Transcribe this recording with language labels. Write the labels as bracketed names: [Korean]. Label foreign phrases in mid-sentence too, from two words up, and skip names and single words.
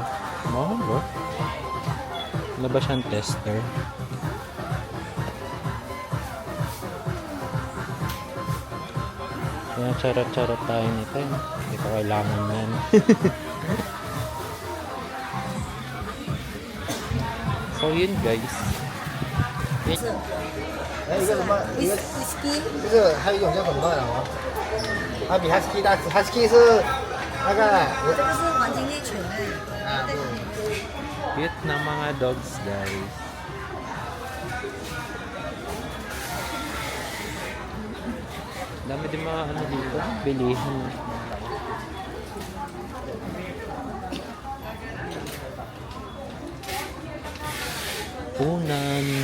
[Filipino] Mahal ba? Ano ba siyang tester? Kaya charot-charot tayo nito. Hindi ko kailangan yan. So yun guys. [Chinese] 还有一个什么，一个 whisky 就是还有一种叫什么来着？它比 husky 大，husky 是大概这个是黄金猎犬哎。 [Filipino] Cute na mga dogs guys. Dami din mga ano dito, bilihan. Punan.